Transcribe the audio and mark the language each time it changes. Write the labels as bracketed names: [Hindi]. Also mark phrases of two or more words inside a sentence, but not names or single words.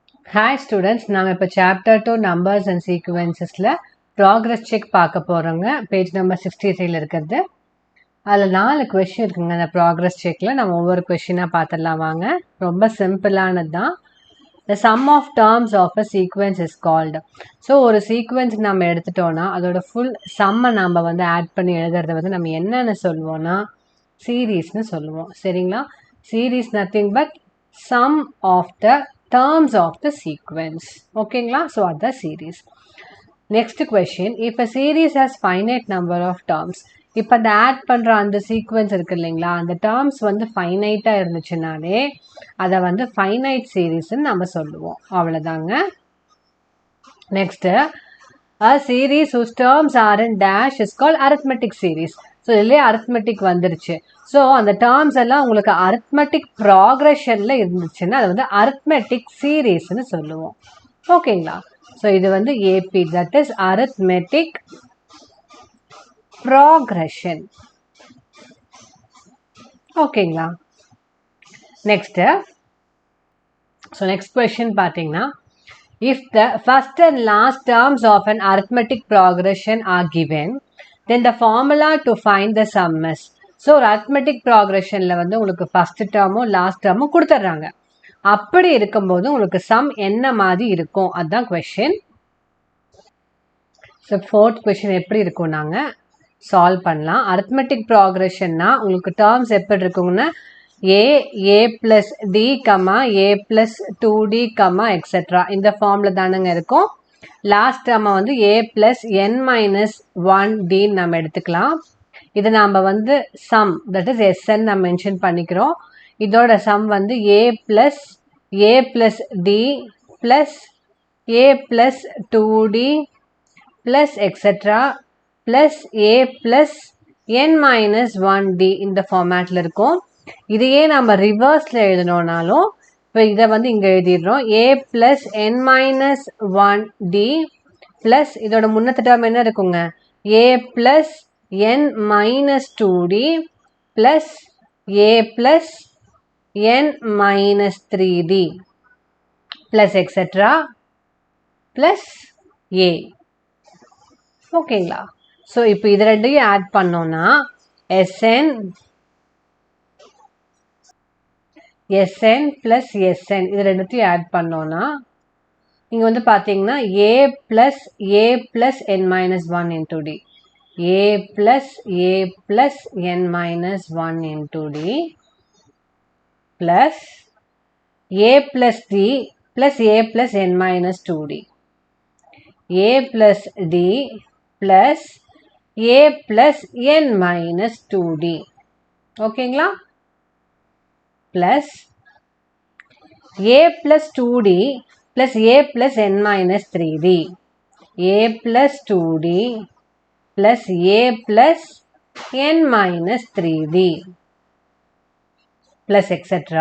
[English] Hi students, [Tamil] நாம இப்ப [English] chapter 2 numbers and sequencesல progress check [Tamil] பார்க்க போறோங்க. [English] page number [Tamil] 63ல இருக்கிறது. அதுல 4 question இருக்குங்க அந்த [English] progress checkல. [Tamil] நம்ம ஒவ்வொரு questionஆ பார்த்துடலாம் வாங்க. ரொம்ப சிம்பிளானது தான். [English] The sum of terms of a sequence is called. [Tamil] So ஒரு sequence நம்ம எடுத்துட்டோம்னா அதோட [English] full sum [Tamil] நம்ம வந்து ஆட் பண்ணி எழுதுறத வந்து நம்ம என்னன்னு சொல்லுவோம்னா சீரீஸ்னு சொல்லுவோம். சரிங்களா? [English] series nothing but sum of the terms of the sequence. Okay, so that's the series. Next question, if a series has finite number of terms, [Tamil] இப்போ அந்த ஆட் பண்ற அந்த சீக்வென்ஸ் இருக்கு இல்லைங்களா, அந்த டேர்ம்ஸ் வந்து ஃபைனைட்டா இருந்துச்சுனாலே அதை வந்து [English] finite series [Tamil] நம்ம சொல்லுவோம். அவ்வளோதாங்க. [English] நெக்ஸ்ட், a series whose terms are in dash is called arithmetic series. [Tamil] ஸோ இதுலேயே அரித்மெட்டிக் வந்துருச்சு. ஸோ அந்த டேர்ம்ஸ் எல்லாம் உங்களுக்கு [English] arithmetic progression [Tamil] இருந்துச்சுன்னா அது வந்து [English] arithmetic series [Tamil] சொல்லுவோம். ஓகேங்களா? [English] ஸோ [Tamil] இது வந்து [English] AP, that is arithmetic progression. [Tamil] ஓகேங்களா? நெக்ஸ்ட், ஸோ [English] next question [Tamil] பார்த்தீங்கன்னா, [English] if the first and last terms of an arithmetic progression are given, then the formula to find the sum is. [Tamil] ஸோ ஒரு [English] arithmetic progressionல [Tamil] வந்து உங்களுக்கு [English] first term last term [Tamil] கொடுத்துட்றாங்க. அப்படி இருக்கும்போது உங்களுக்கு சம் என்ன மாதிரி இருக்கும், அதுதான் கொஸ்டின். ஸோ [English] fourth question [Tamil] எப்படி இருக்கும் நாங்கள் சால்வ் பண்ணலாம். [English] arithmetic progressionனா [Tamil] உங்களுக்கு டேர்ம்ஸ் எப்படி இருக்குங்கன்னா [English] a plus d, a plus 2d, etc. [Tamil] இந்த ஃபார்மில் தானுங்க இருக்கும். லாஸ்ட் நம்ம வந்து [English] a plus n minus 1d [Tamil] நம்ம எடுத்துக்கலாம். இது நாம் வந்து சம், [English] that is [Tamil] sn நம்ம மென்ஷன் பண்ணிக்கிறோம். இதோட சம் வந்து [English] a plus d plus a plus 2d plus etc. plus a plus n minus 1d [Tamil] இந்த ஃபார்மேட்டில் இருக்கும். இதையே நம்ம ரிவர்ஸில் எழுதணும்னாலும் இப்போ இதை வந்து இங்கே எழுதிடுறோம். [English] a plus n minus 1d plus [Tamil] இதோட முன்னத்து டேர்ம் என்ன இருக்குங்க, [English] a plus n minus 2d plus a plus n minus 3d plus etc. plus a. [Tamil] ஓகேங்களா? ஸோ இப்போ இது ரெண்டையும் ஆட் பண்ணோம்னா [English] sn plus sn [Tamil] இது ரெண்டுத்தையும் ஆட் பண்ணோம்னா இங்கே வந்து பார்த்தீங்கன்னா [English] a plus n minus 1 into d, a plus n minus 1 into d plus a plus d plus a plus n minus 2d, a plus d plus a plus n minus 2d. [Tamil] ஓகேங்களா? [English] plus a plus 2d plus a plus n minus 3d, a plus 2d plus a plus n minus 3d plus etc.